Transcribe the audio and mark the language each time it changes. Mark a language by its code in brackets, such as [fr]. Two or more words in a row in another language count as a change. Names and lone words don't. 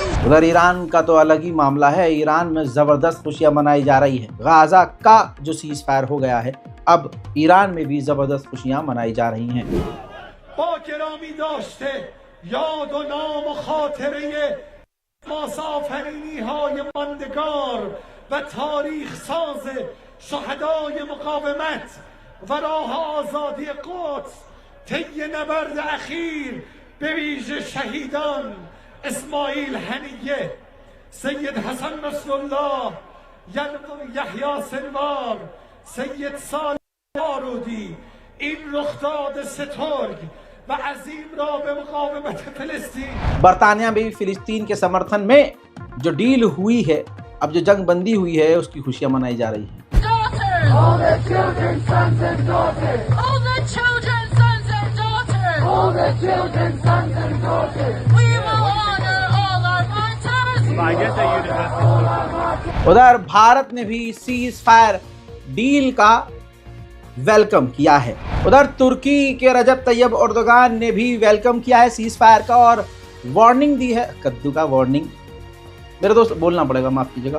[hi] उधर ईरान का तो अलग ही मामला है। ईरान में ज़बरदस्त खुशियां मनाई जा रही है। गाज़ा का जो [en] cease fire [hi] हो गया है, अब ईरान में भी ज़बरदस्त खुशियां मनाई जा रही हैं। [fa] با گرامی داشته یاد و نام و خاطره مسافرینی های ماندگار و تاریخ ساز شهدای مقاومت و راه آزادی قدس طی نبرد اخیر به ویژه شهیدان اسماعیل هنیه، سید حسن نصرالله، یحیی سنوار، سید صالح بارودی این رخداد سترگ و عظیم را به مقاومت فلسطین [hi] बरतानिया में भी फिलिस्तीन के समर्थन में जो डील हुई है, अब जो जंग बंदी हुई है, उसकी खुशियां मनाई जा रही है। [en] All the children, sons and daughters. All the children, sons and daughters. All the children, sons and daughters. We will honor all our martyrs. [hi] उधर भारत ने भी [en] cease fire deal [hi] का वेलकम किया है। उधर तुर्की के रजब तैयब एर्दोगान ने भी वेलकम किया है [en] cease fire [hi] का और वार्निंग दी है। कद्दू का वार्निंग, मेरे दोस्त बोलना पड़ेगा, माफ कीजिएगा।